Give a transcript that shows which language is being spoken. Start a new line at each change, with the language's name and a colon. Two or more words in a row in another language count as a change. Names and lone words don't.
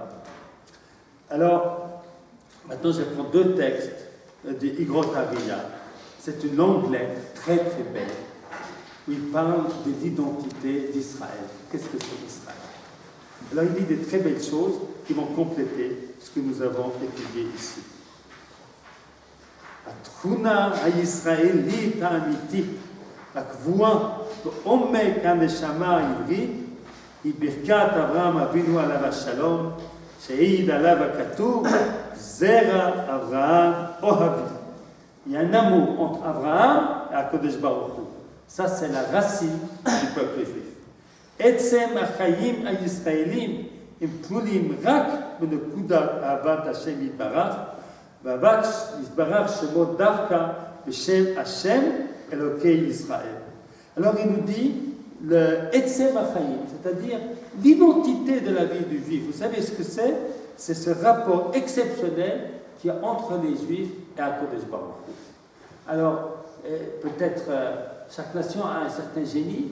French: Alors, maintenant, je vais prendre deux textes de Igrot Avia. C'est une longue lettre, très très belle, où il parle de l'identité d'Israël. Qu'est-ce que c'est Israël? Alors, il dit des très belles choses qui vont compléter ce que nous avons étudié ici.
Hebrew: התכונה הישראלית האמיתית, הקבועה בעומק הנשמה העברית, היא ברכת אברהם אבינו עליו השלום, שהעיד עליו הכתוב, זרע אברהם אוהבי.
French: Il y a un amour entre Abraham et Akadosh Baruch Hu. Ça, c'est la racine du peuple juif.
Hebrew: עצם החיים הישראלים הם כלולים רק בנקודת אהבת השם יתברך, ואהבת יתברך שמו דווקא בשם השם אלוקי ישראל.
French: Alors il nous dit le
Hebrew: עצם החיים,
French: c'est-à-dire l'identité de la vie du juif. Vous savez ce que c'est? C'est ce rapport exceptionnel qu'il y a entre les juifs et Akadosh Baruch Hu. Alors, peut-être chaque nation a un certain génie.